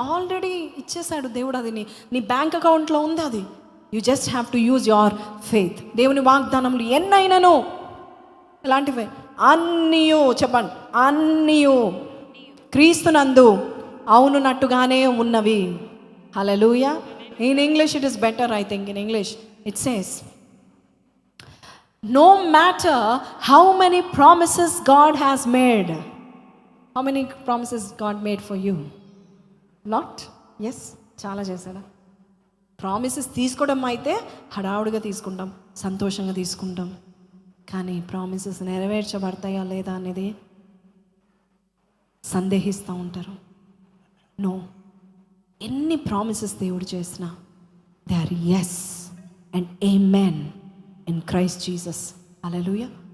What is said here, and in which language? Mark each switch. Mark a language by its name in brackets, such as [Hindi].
[Telugu] Already ఇచ్చేశాడు దేవుడు. అది నీ బ్యాంక్ అకౌంట్లో ఉంది. [English] అది you just have to use your faith. [Telugu] దేవుని వాగ్దానములు ఎన్నైనాను ఎలాంటివే? అన్నీయు చెప్పండి, అన్నీయు క్రీస్తునందు అవునున్నట్టుగానే ఉన్నవి. హల్లెలూయా. [English] In English it is better, I think. In English it says, no matter how many promises God has made. How many promises God made for you? Lot? Yes, [Telugu] చాలా చేశాడా? Promises తీసుకోవడం అయితే హడావుడిగా తీసుకుంటాం, సంతోషంగా తీసుకుంటాం. కానీ ప్రామిసెస్ నెరవేర్చబడతాయా లేదా అనేది సందేహిస్తూ ఉంటారు. నో, ఎన్ని ప్రామిసెస్ దేవుడు చేసినా [English] They are yes and amen in Christ Jesus. హల్లెలూయా.